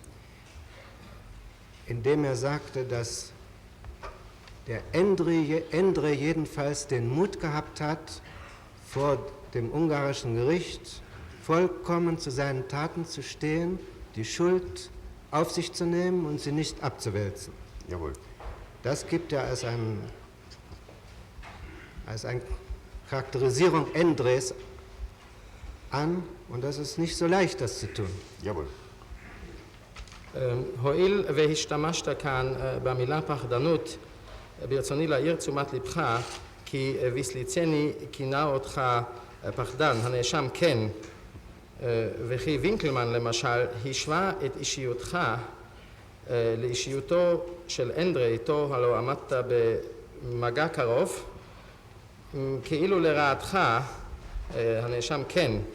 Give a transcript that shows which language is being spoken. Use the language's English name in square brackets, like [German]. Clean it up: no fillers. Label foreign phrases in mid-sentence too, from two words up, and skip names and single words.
[German] indem er sagte, dass der Endre jedenfalls den Mut gehabt hat, vor dem ungarischen Gericht vollkommen zu seinen Taten zu stehen, die Schuld auf sich zu nehmen und sie nicht abzuwälzen. Jawohl. Das gibt er als eine Charakterisierung Endres an, und das ist nicht so leicht, das zu tun. Jawohl. [Hebrew] הואיל והשתמשת כאן במילה פחדנות, ברצוני להעיר תשומת לבך כי ויסליצני כינה אותך פחדן, הנאשם כן, וכי וינקלמן למשל השווה את אישיותך לאישיותו של אנדרה, איתו הלא עמדת במגע קרוב, כאילו לרעתך, הנאשם כן,